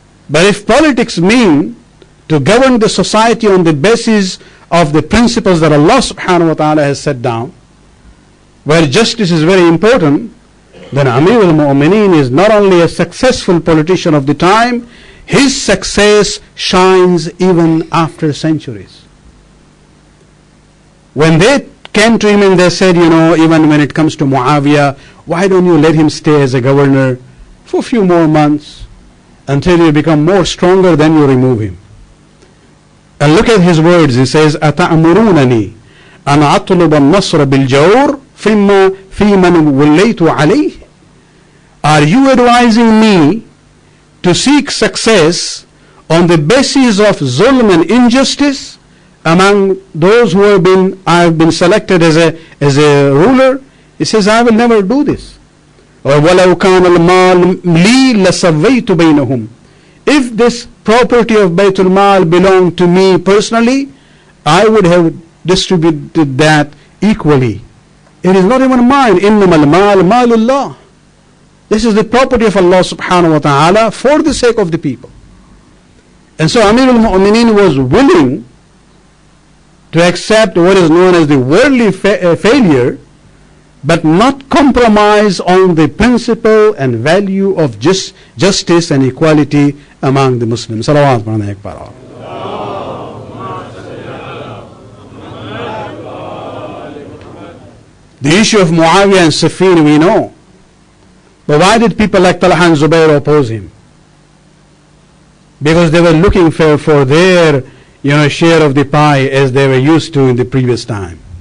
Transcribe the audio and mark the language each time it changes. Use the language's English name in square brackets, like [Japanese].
[English] But if politics mean to govern the society on the basis of the principles that Allah subhanahu wa ta'ala has set down, where justice is very important, then Amir al-Mu'minin is not only a successful politician of the time, his success shines even after centuries. When they came to him and they said, even when it comes to Muawiyah, why don't you let him stay as a governor for a few more months until you become more stronger, then you remove him. And look at his words. He says, [Arabic] أَتَأْمُرُونَنِي أَنْ أَطْلُبَ النَّصْرَ بِالْجَوْرِ فِي مَنْ وَلَّيْتُ عَلَيْهِ. [English] Are you advising me to seek success on the basis of zulm and injustice among those who I have been selected as a ruler? He says, I will never do this. [Arabic] Or وَلَوْ كَانَ الْمَالُ لِي لَسَوَّيْتُ بَيْنَهُمْ. [English] If this property of Baytul Mal belonged to me personally, I would have distributed that equally. It is not even mine. [Arabic] إِنَّمَا الْمَالُ مَالُ اللَّهِ. [English] This is the property of Allah subhanahu wa ta'ala for the sake of the people. And so Amir al-Mu'minin was willing to accept what is known as the worldly failure, but not compromise on the principle and value of justice and equality among the Muslims. [Hindi] Salawat pढ़ने एक बार. [English] The issue of Muawiyah and Siffin we know. But why did people like Talha and Zubair oppose him? Because they were looking for their share of the pie as they were used to in the previous time.